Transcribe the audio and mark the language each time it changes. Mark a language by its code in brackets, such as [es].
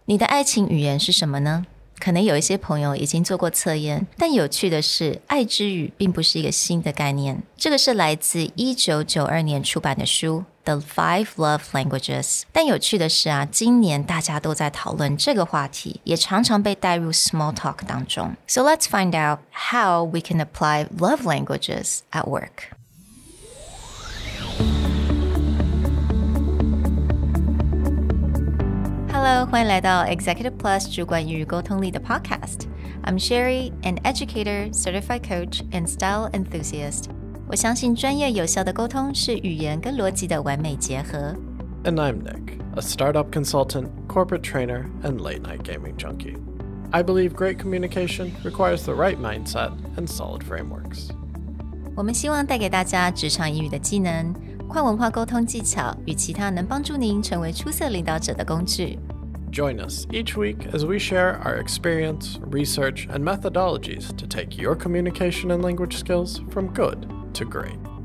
[zh] 你的爱情语言是什么呢？可能有一些朋友已经做过测验，但有趣的是，爱之语并不是一个新的概念。这个是来自1992年出版的书《The 5 Love Languages》。但有趣的是啊，今年大家都在讨论这个话题，也常常被带入 small talk 当中。 [en] So let's find out how we can apply love languages at work.Hello， [zh] 欢迎来到 Executive Plus 主管与沟通力的 Podcast. [en] I'm Sherry, an educator, certified coach, and style enthusiast. [zh] 我相信专业有效的沟通是语言跟逻辑的完美结合。 [en] And I'm Nick, a startup consultant, corporate trainer, and late-night gaming junkie. I believe great communication requires the right mindset and solid frameworks. [zh] 我们希望带给大家职场英语的技能、跨文化沟通技巧与其他能帮助您成为出色领导者的工具。 [en] Join us each week as we share our experience, research, and methodologies to take your communication and language skills from good to great.